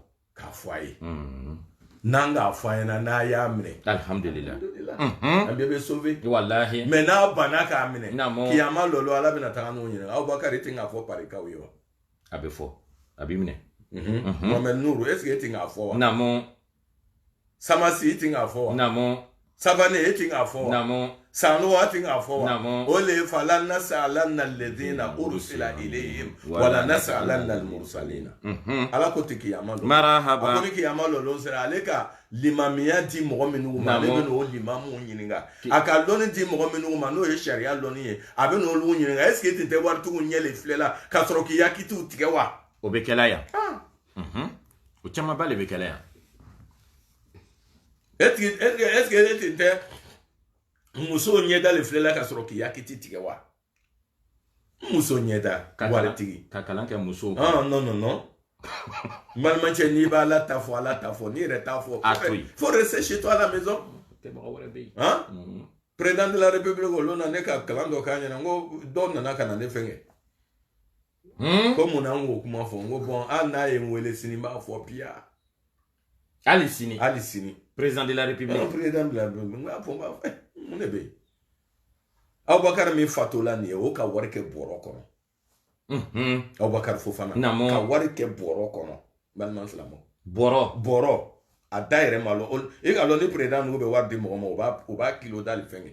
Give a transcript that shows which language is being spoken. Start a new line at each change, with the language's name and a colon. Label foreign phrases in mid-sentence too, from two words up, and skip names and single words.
Bambara: a ye n'an k'a fɔ an ɲɛna n'a y'a minɛ alhamdulillah an bɛɛ bɛ sauver wallahi mais n'a banna k'a minɛ kiyama lɔlɔ ala bɛna taga n'o ɲininka Abubakari tɛ k'a fɔ parikaw ye wa a bɛ fɔ a b'i minɛ Mohamed Nuru
French: est ce que
Bambara: e tɛ k'a fɔ wa naamu Samasi e tɛ k'a fɔ wa naamu Sabane e tɛ k'a fɔ wa naamu Sanu a tɛ k'a fɔ wa o le
Arabic: فلنسألن الذين أرسل إليهم ولنسألن المرسلين
Bambara: ala ko tɛ kiyama lɔ marahaba a ko ni kiyama lɔlɔ sera ale ka limamiya di mɔgɔ minnu ma ale bɛ n'o limamu ɲininka a ka lɔnni di mɔgɔ minnu ma n'o ye sariya lɔnni ye a bɛ n'olu ɲininka
French: est ce que
Bambara: e tɛ waritigiw ɲɛ le filɛ la k'a sɔrɔ k'i yakitiw tigɛ wa o bɛ kɛla yan o camanba de bɛ kɛla yan
French: est ce que
Bambara: e tɛ musow ɲɛda le filɛ la k'a sɔrɔ k'i yakiti tigɛ wa muso ɲɛda waritigi ka kalan kɛ muso non balimancɛ n'i b'a ala ta fɔ n'i yɛrɛ t'a fɔ
French: faut rester chez toi à la maison président de la république
Bambara: olu na ne ka kalan dɔ k'a ɲɛna n ko dɔw nana ka na ne fɛngɛ ko mun na n k'o kuma fɔ n ko bon hali n'a ye n wele sini n b'a fɔ piya
French: hali sini président de la république président de la république
Bambara: n b'a fɔ mun de bɛ yen Abubakar min fatula nin ye o ka wari kɛ bɔrɔ kɔnɔ Abubakar Fofana ka wari kɛ bɔrɔ kɔnɔ balima silamɛw bɔrɔ a da yɛrɛ ma lɔ e ka lɔ ni président ninnu bɛ wari di mɔgɔ ma o b'a kilo dali fɛngɛ